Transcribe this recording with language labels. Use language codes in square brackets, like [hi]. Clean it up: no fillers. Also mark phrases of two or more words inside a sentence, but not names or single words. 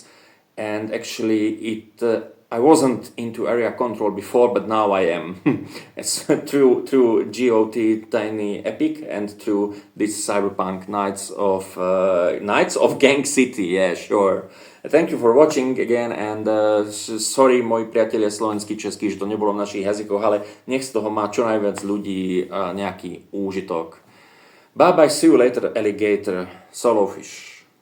[en] And actually, I wasn't into area control before, but now I am. It's through GOT Tiny Epic and through this Cyberpunk Knights of Gang City. Yeah, sure. Thank you for watching again, and sorry, [sk] moji priatelia slovenský, český, že to nebolo v našich jazykoch, ale nech z toho má čo najviac ľudí nejaký úžitok. [en] Bye bye, see you later, alligator, solo fish.